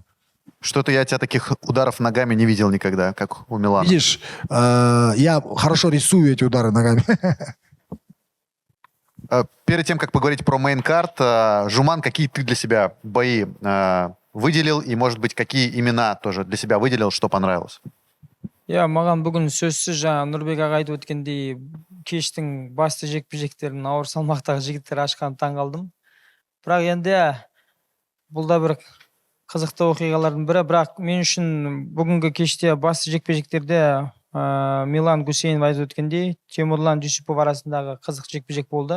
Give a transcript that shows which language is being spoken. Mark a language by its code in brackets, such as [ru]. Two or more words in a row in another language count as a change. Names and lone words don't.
[ru] Что-то я тебя таких ударов ногами не видел никогда, как у Милана. Видишь, я хорошо рисую эти удары ногами. Перед тем, как поговорить про мейн-карт, Жуман, какие ты для себя бои выделил и, может быть, какие имена тоже для себя выделил, что понравилось? [kk] Маған бүгін сөзсіз жаңа Нұрбек аға айтып өткендей кештің басты жекпе-жектерін ауыр салмақтағы жігіттер ашқанын таң қалдым. Бірақ енді бұл да бір қызықты оқиғалардың бірі, бірақ мен үшін бүгінгі кеште басты жекпе-жектерде Милан Гусейнов айтып өткендей Темурлан Дюсипов арасындағы қызық жекпе-жек болды.